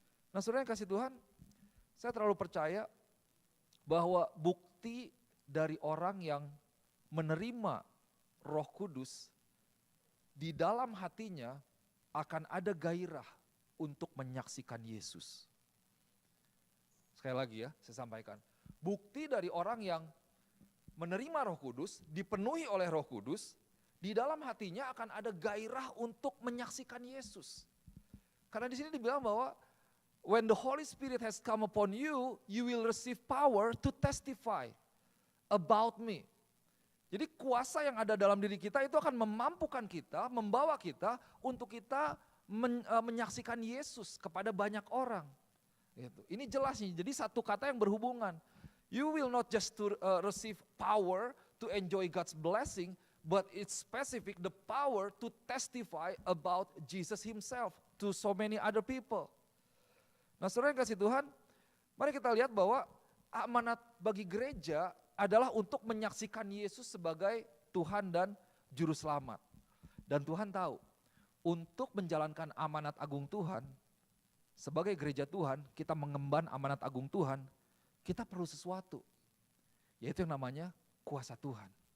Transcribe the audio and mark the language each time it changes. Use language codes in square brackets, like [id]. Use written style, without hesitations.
[id] Nah saudara yang kasih Tuhan, saya terlalu percaya bahwa bukti dari orang yang menerima Roh Kudus, di dalam hatinya akan ada gairah untuk menyaksikan Yesus. Sekali lagi ya, saya sampaikan. Bukti dari orang yang menerima Roh Kudus, dipenuhi oleh Roh Kudus, di dalam hatinya akan ada gairah untuk menyaksikan Yesus. Karena di sini dibilang bahwa [en] When the Holy Spirit has come upon you, you will receive power to testify about me. [id] Jadi kuasa yang ada dalam diri kita itu akan memampukan kita, membawa kita untuk kita menyaksikan Yesus kepada banyak orang. Gitu. Ini jelas nih, jadi satu kata yang berhubungan. [en] You will not just to receive power to enjoy God's blessing, but it's specific the power to testify about Jesus himself to so many other people. [id] Nah, saudara yang kasih Tuhan, mari kita lihat bahwa amanat bagi gereja adalah untuk menyaksikan Yesus sebagai Tuhan dan Juru Selamat. Dan Tuhan tahu, untuk menjalankan amanat agung Tuhan, sebagai gereja Tuhan, kita mengemban amanat agung Tuhan, kita perlu sesuatu, yaitu yang namanya kuasa Tuhan.